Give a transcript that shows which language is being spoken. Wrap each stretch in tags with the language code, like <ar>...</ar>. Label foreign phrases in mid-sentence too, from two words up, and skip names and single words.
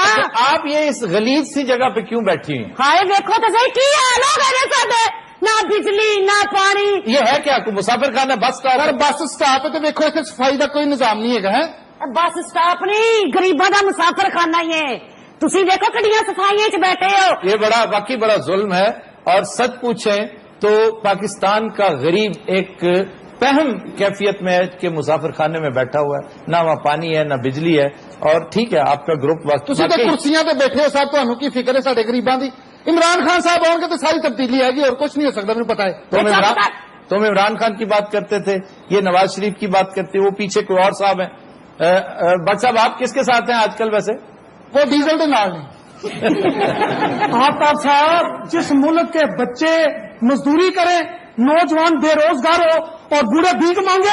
<ur>آپ یہ اس غلیظ سی جگہ پہ کیوں بیٹھی ہیں؟</ur> <pa>ہائے ویکھو تو صحیح، کی حال ہو گئے نے ساڈے، نہ بجلی نہ پانی۔</pa> <ur>یہ ہے کیا کوئی مسافر خانہ؟</ur> <en>bus stop?</en> <ur>سر</ur> <en>bus stop</en> <ur>ہے تو ویکھو اتنے صفائی کا کوئی نظام نہیں ہے۔</ur> <en>bus stop</en> <pa>نہیں، غریباں دا مسافر خانہ ہی ہے۔ تسی دیکھو کڈیاں صفائیاں چ بیٹھے ہو۔</pa> <ur>یہ بڑا واقعی بڑا ظلم ہے، اور سچ پوچھیں تو پاکستان کا غریب ایک پہم کیفیت میں ہے کہ مسافر خانے میں بیٹھا ہوا ہے، نہ وہاں پانی ہے نہ بجلی ہے، اور ٹھیک ہے آپ کا گروپ وقت</ur> <pa>تسی تے کرسیاں تے بیٹھے ہو صاحب، تانوں کی فکر ہے ساڈے غریباں دی؟</pa> <ur>عمران خان صاحب آؤ گے تو ساری تبدیلی آئے گی، اور کچھ نہیں ہو سکتا، مجھے پتا ہے۔ تم عمران خان کی بات کرتے تھے، یہ نواز شریف کی بات کرتے، وہ پیچھے کوئی اور صاحب ہیں۔ بٹ صاحب آپ کس کے ساتھ ہیں آج کل ویسے؟</ur> <pa>وہ ڈیزل دے نال نہیں۔</pa> <ur>آفتاب صاحب، جس ملک کے بچے مزدوری کریں، نوجوان بے روزگار ہو اور بوڑھے بھیک مانگے</ur>